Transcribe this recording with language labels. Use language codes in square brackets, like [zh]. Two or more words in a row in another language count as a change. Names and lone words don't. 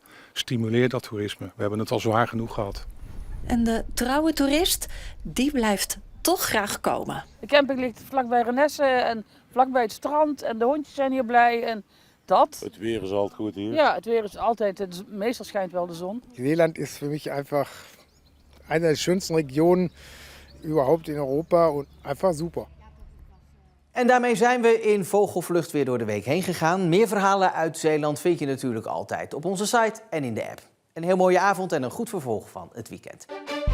[nl] Stimuleer dat toerisme. We hebben het al zwaar genoeg gehad. En de trouwe toerist, die blijft toch graag komen. De camping ligt vlakbij Renesse en vlakbij het strand en de hondjes zijn hier blij en dat. Het weer is altijd goed hier. Ja, het weer is altijd, meestal schijnt wel de zon. [de] Zeeland is für mich einfach eine der schönsten Regionen überhaupt in Europa und einfach super. [nl] En daarmee zijn we in Vogelvlucht weer door de week heen gegaan. Meer verhalen uit Zeeland vind je natuurlijk altijd op onze site en in de app. Een heel mooie avond en een goed vervolg van het weekend.